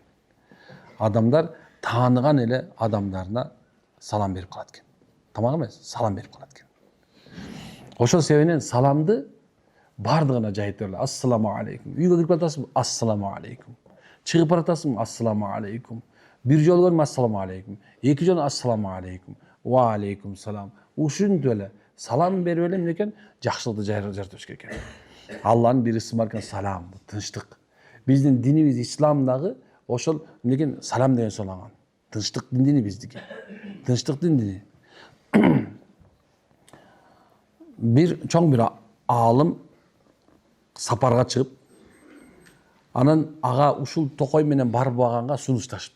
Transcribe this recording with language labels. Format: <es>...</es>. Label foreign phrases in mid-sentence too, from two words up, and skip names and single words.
<ky>Адамдар тааныган эле адамдарына салам берип калат экен. Тамак эмес, салам берип калат экен. Ошол себептен саламды бардыгына жайып бериле.</ky> <ar>السلام عليكم.</ar> <ky>Үйгө кирип атасың,</ky> <ar>السلام عليكم.</ar> <ky>Чыгып баратасың,</ky> <ar>السلام عليكم.</ar> <ky>Бир жолу көрүм,</ky> <ar>السلام عليكم. Эки жолу السلام عليكم. وعليكم السلام.</ar> <ky>Ушинтип эле салам берип эле эмне экен? Жакшылыкты жаратыш керек экен. Алланын бир ысымы бар экен, салам, тынчтык. Биздин динибиз ислам дагы ошол эмне экен? Салам деген сооланган. Тынчтык дини биздики. Тынчтык дини. Бир чоң бир аалым сапарга чыгып, анан ага ушул токой менен барбаганга сунушташыптыр.</ky>